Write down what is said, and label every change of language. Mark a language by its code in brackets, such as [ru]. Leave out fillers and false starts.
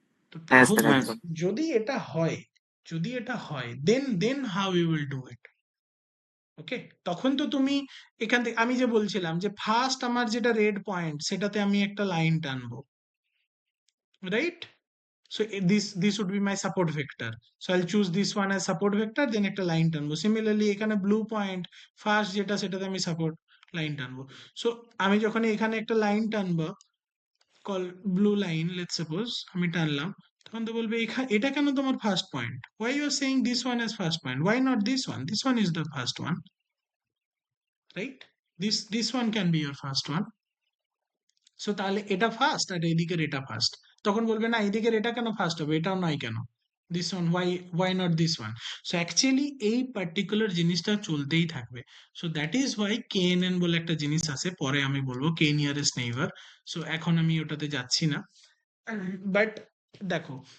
[bn] তো হ্যাঁ তাহলে স্যার, একদম। যদি এটা হয়, যদি এটা হয়, [en] Then how you will do it? [bn] ওকে, তখন তো তুমি এখান থেকে, আমি যে বলছিলাম যে ফার্স্ট আমার যেটা রেড পয়েন্ট সেটাতে আমি একটা লাইন টানবো, right? [en] So this would be my support vector. So I'll choose this one as support vector, then [bn] একটা লাইন টানবো। Similarly এখানে blue point ফার্স্ট যেটা, সেটাতে আমি সাপোর্ট লাইন টানবো। সো আমি যখন এখানে একটা লাইন টানবো, call blue line, [en] let's suppose [bn] আমি টানলাম, তখন তো বলবে এটা কেন তোমার first point? [en] Why you are saying this one as first point? Why not this one? This one is the first one, right? This one can be your first one. [bn] So তাহলে এটা first আর এইদিকের এটা first, তখন বলবে না এইদিকের এটা কেন first হবে, এটাও নয় কেন, [en] This one, why not this one? [bn] So actually এই পার্টিকুলার জিনিসটা চলতেই থাকবে। [en] so that is why [bn] কেএনএন বলে একটা জিনিস আছে, পরে আমি বলবো কে নিয়ারেস্ট নেইবার। সো এখন আমি ওটাতে যাচ্ছি না, বাট দেখো